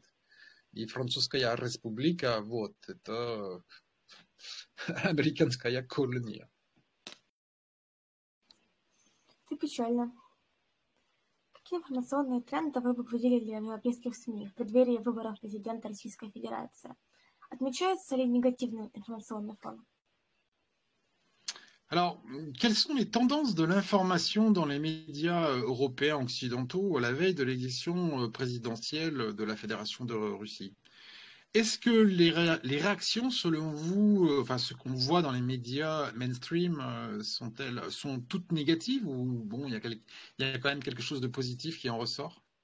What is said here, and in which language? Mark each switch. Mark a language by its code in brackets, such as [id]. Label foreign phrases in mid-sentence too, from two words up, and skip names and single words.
[ru] И Французская республика, вот, это американская колония. Это печально. Какие информационные тренды вы бы выделили в европейских СМИ в преддверии выборов президента Российской Федерации? Отмечается ли негативный информационный фон? [fr] Alors, quelles sont les tendances de l'information dans les médias européens occidentaux à la veille de l'élection présidentielle de la Fédération de Russie? Est-ce que les réactions, selon vous, enfin ce qu'on voit dans les médias mainstream, sont toutes négatives ou bon, il y a quand même quelque chose de positif qui en ressort?